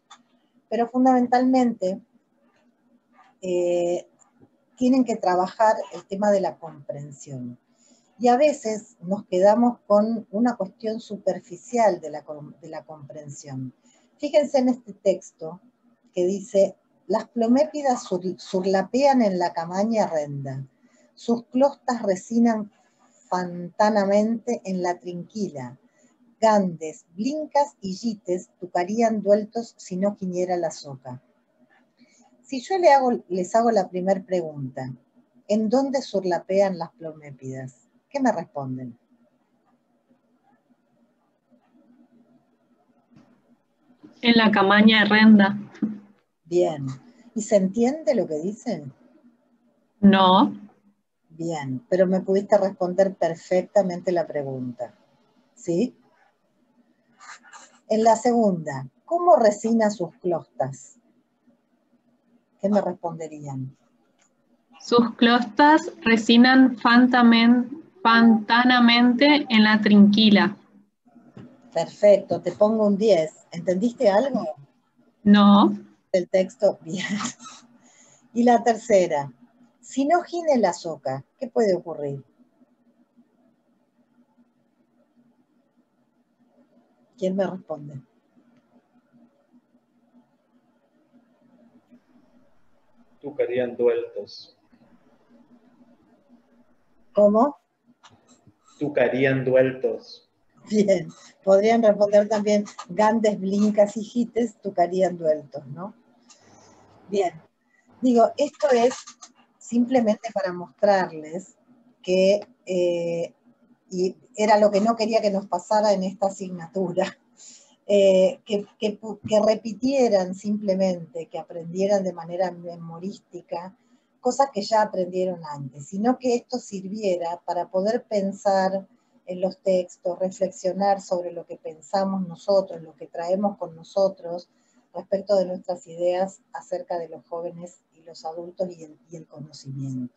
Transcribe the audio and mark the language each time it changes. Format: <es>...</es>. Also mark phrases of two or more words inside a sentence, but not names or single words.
<es>Pero fundamentalmente tienen que trabajar el tema de la comprensión. Y a veces nos quedamos con una cuestión superficial de la comprensión. Fíjense en este texto que dice: las plomépidas surlapean en la camaña renda, sus clostas resinan fantanamente en la trinquila, gandes, blincas y yites tucarían dueltos si no quiniera la soca. Si yo les hago la primera pregunta, ¿en dónde surlapean las plomépidas? ¿Qué me responden? En la camaña de renda. Bien. ¿Y se entiende lo que dicen? No. Bien, pero me pudiste responder perfectamente la pregunta. ¿Sí? En la segunda, ¿cómo resina sus clostas? ¿Qué me responderían? Sus clostas resinan fantanamente en la trinquila. Perfecto, te pongo un 10. ¿Entendiste algo No. del texto? Bien. Y la tercera, si no gine la soca, ¿qué puede ocurrir? ¿Quién me responde? Tucarían dueltos. ¿Cómo? Tucarían dueltos. Bien, podrían responder también gandes, blincas y gites, tucarían dueltos, ¿no? Bien, digo, esto es simplemente para mostrarles que, y era lo que no quería que nos pasara en esta asignatura, que repitieran simplemente, que aprendieran de manera memorística cosas que ya aprendieron antes, sino que esto sirviera para poder pensar en los textos, reflexionar sobre lo que pensamos nosotros, lo que traemos con nosotros respecto de nuestras ideas acerca de los jóvenes y los adultos y el conocimiento.</es>